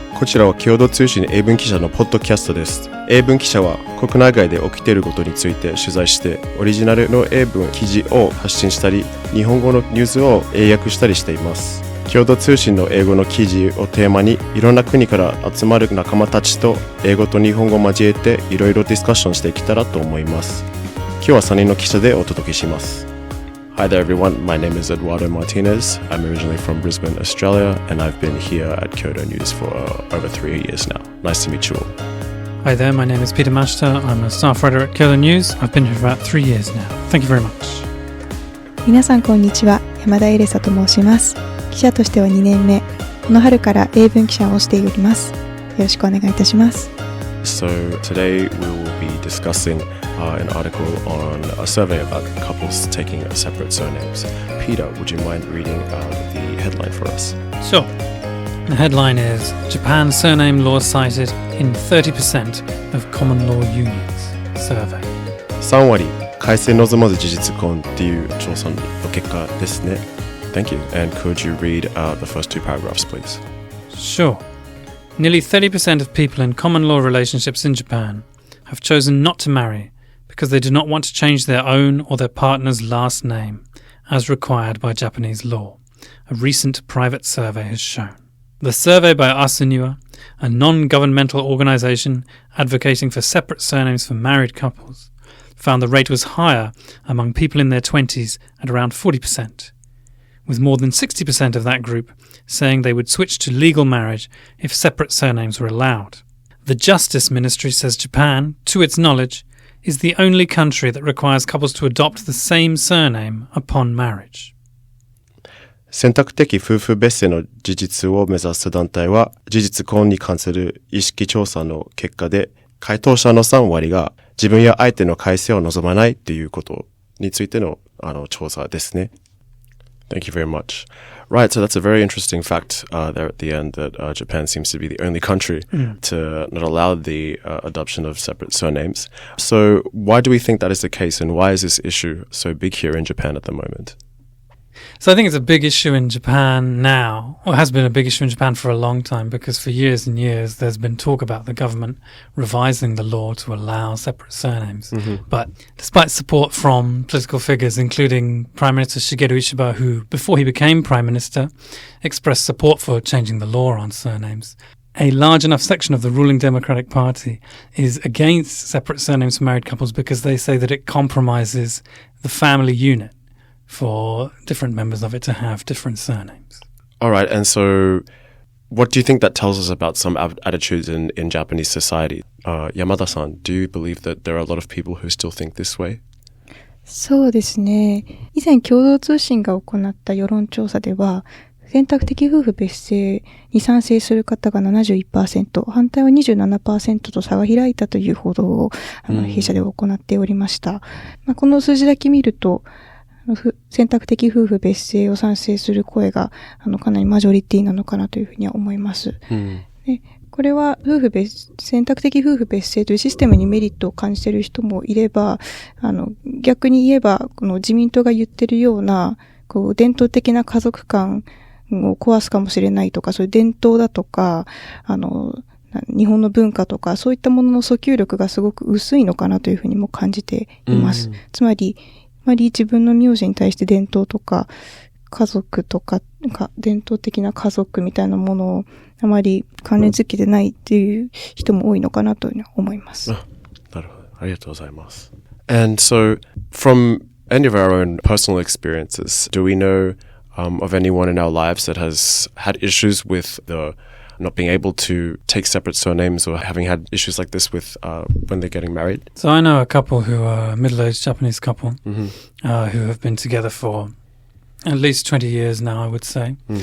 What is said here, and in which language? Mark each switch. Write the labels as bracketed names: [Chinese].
[Japanese] こちらは共同通信英文記者のポッドキャストです。英文記者は国内外で起きていることについて取材してオリジナルの英文記事を発信したり、日本語のニュースを英訳したりしています。共同通信の英語の記事をテーマにいろんな国から集まる仲間たちと英語と日本語を交えていろいろディスカッションしていけたらと思います。今日は3人の記者でお届けします。 [English] Hi there everyone, my name is Eduardo Martinez. I'm originally from Brisbane, Australia, and I've been here at Kyodo News for over 3 years now. Nice to meet you all. Hi there, my name is Peter Masheter. I'm a staff writer at Kyodo News. I've been here for about 3 years now. Thank you very much. [Japanese] 皆さんこんにちは、山田エレサと申します。記者としては2年目、この春から英文記者をしております。よろしくお願いいたします。 [English] So today we will be discussing an article on a survey about couples taking separate surnames. Peter, would you mind reading the headline for us? Sure. The headline is Japan surname law cited in 30% of common law unions survey. [Japanese] 3割改姓望まず事実婚っていう調査の結果ですね。 [English] Thank you. And could you read the first 2 paragraphs, please? Sure. Nearly 30% of people in common law relationships in Japan have chosen not to marry because they do not want to change their own or their partner's last name, as required by Japanese law, a recent private survey has shown. The survey by Asunua, a non-governmental organisation advocating for separate surnames for married couples, found the rate was higher among people in their 20s at around 40%, with more than 60% of that group saying they would switch to legal marriage if separate surnames were allowed. The Justice Ministry says Japan, to its knowledge, is the only country that requires couples to adopt the same surname upon marriage. [Japanese] 選択的夫婦別姓の事実を目指す団体は事実婚に関する意識調査の結果で回答者の3割が自分や相手の改姓を望まないということについての調査ですね。 [English] Thank you very much. Right, so that's a very interesting fact there at the end that Japan seems to be the only country to not allow the adoption of separate surnames. So why do we think that is the case, and why is this issue so big here in Japan at the moment? So I think it's a big issue in Japan now, or has been a big issue in Japan for a long time, because for years and years there's been talk about the government revising the law to allow separate surnames. But despite support from political figures, including Prime Minister Shigeru Ishiba, who, before he became Prime Minister, expressed support for changing the law on surnames, a large enough section of the ruling Democratic Party is against separate surnames for married couples because they say that it compromises the family unit for different members of it to have different surnames. All right, and so what do you think that tells us about some attitudes in Japanese society? Yamada-san, do you believe that there are a lot of people who still think this way? [Japanese] そうですね。以前共同通信が行った世論調査では、選択的夫婦別姓に賛成する方が 71%、反対は 27% と差が開いたという報道を弊社では行っておりました。この数字だけ見ると、選択的夫婦別姓を賛成する声がかなりマジョリティなのかなというふうには思います。でこれは選択的夫婦別姓というシステムにメリットを感じている人もいれば、逆に言えばこの自民党が言ってるような伝統的な家族観を壊すかもしれないとか、そういう伝統だとか日本の文化とかそういったものの訴求力がすごく薄いのかなというふうにも感じています。つまり自分の名字に対して伝統とか家族とか伝統的な家族みたいなものをあまり関連づけてないっていう人も多いのかなというふうに思います。なるほど。ありがとうございます。 [English] And so, from any of our own personal experiences, do we know of anyone in our lives that has had issues with the not being able to take separate surnames or having had issues like this with when they're getting married? So I know a couple who are a middle-aged Japanese couple who have been together for at least 20 years now, I would say.